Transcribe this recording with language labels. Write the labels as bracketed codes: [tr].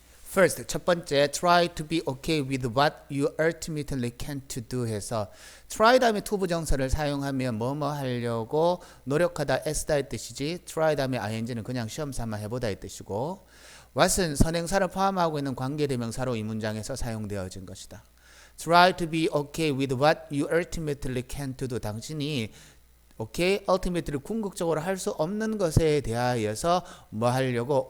[ko] First, 첫 번째, try to be okay with what you ultimately can't do 해서 try 다음에 to 부정사를 사용하면 뭐뭐 하려고 노력하다 애쓰다의 뜻이지 try 다음에 ing는 그냥 시험 삼아 해보다의 뜻이고 what은 선행사를 포함하고 있는 관계대명사로 이 문장에서 사용되어진 것이다. [en] Try to be okay with what you ultimately can't do. [ko] 당신이 오케이, ultimately 궁극적으로 할 수 없는 것에 대하여서 뭐 하려고?